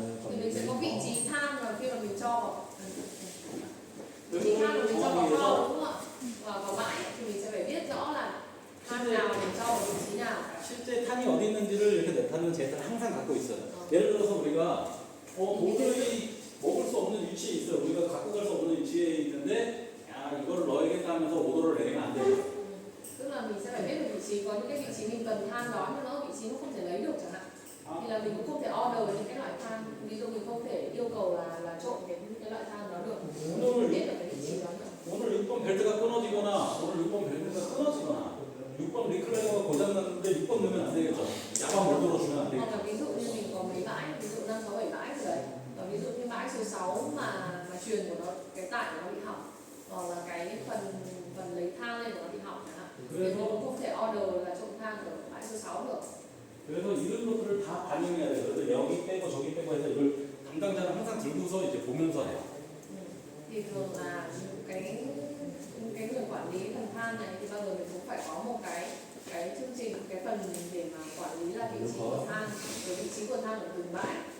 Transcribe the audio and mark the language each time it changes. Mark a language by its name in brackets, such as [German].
[Vietnamese] Thì mình sẽ có vị trí than và khi mà mình cho vào vị trí than mà mình cho vào kho đúng không ạ? Và vào bãi thì mình sẽ phải biết rõ là than nào mình cho vào vị trí nào. [Korean] 실제 탄이 어디 있는지를 이렇게 나타내는 데이터를 항상 갖고 있어요. 예를 들어서 우리가 도저히 먹을 수 없는 위치에 있어요. 우리가 갖고 갈 수 없는 위치에 있는데 야 이거를 넣어야겠다 하면서 오더를 내리면 안 돼요. [Vietnamese] Tức là mình sẽ phải biết được vị trí, có những cái vị trí mình cần than đó nhưng nó vị trí nó không thể lấy được chẳng hạn. Thì là mình cũng không thể order những cái loại than, ví dụ mình không thể yêu cầu là trộn cái loại than đó được. Mình biết được cái vị trí đó được. [Korean] 오늘 6번 벨트가 끊어지거나 오늘 6번 벨트가 끊어지거나 6번 리클레이머가 고장났는데 6번 넣으면 안 되겠죠. 야만 몰도로 주면 안 [Vietnamese] Hoặc là ví dụ như mình có mấy bãi, ví dụ 5, 6, 7 bãi rồi đấy. Và ví dụ như bãi số 6 mà truyền của nó, cái tải của nó bị hỏng, hoặc là cái phần lấy than lên của nó bị hỏng chẳng hạn. Thì mình cũng không thể order là trộn than ở bãi số 6 được. [Korean] 그래서 이런 것들을 다 반영해야 돼요. 그래서 여기 빼고 저기 빼고 해서 이걸 담당자는 항상 들고서 이제 보면서 해요. [Vietnamese] Thì thường là cái người quản lý phần than này thì bao giờ mình cũng phải có một cái chương trình, cái phần để mà quản lý là vị trí của than, rồi vị trí của than ở từng bãi.